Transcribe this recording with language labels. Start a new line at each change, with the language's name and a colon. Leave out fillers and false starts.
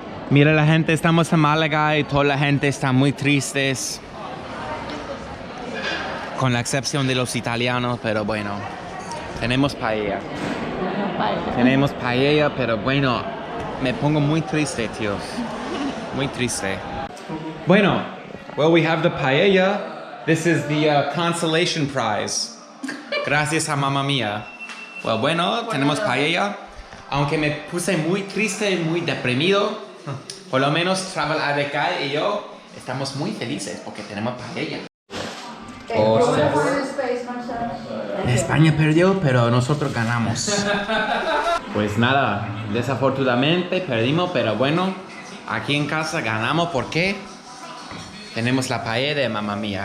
Spanish: Mira la gente, estamos en Málaga y toda la gente está muy tristes. Con la excepción de los italianos, pero bueno. Tenemos paella. Tenemos paella, pero bueno, me pongo muy triste, tíos. Muy triste. Bueno,
English: well, we have the paella. This is the consolation prize.
Spanish: Gracias a Mamma Mia.
English: Well,
Spanish: bueno, tenemos paella. Aunque me puse muy triste y muy deprimido, por lo menos Travel ADK y yo estamos muy felices porque tenemos paella. España perdió, pero nosotros ganamos. Pues nada, desafortunadamente perdimos, pero bueno, aquí en casa ganamos porque tenemos la paella de Mamma Mia.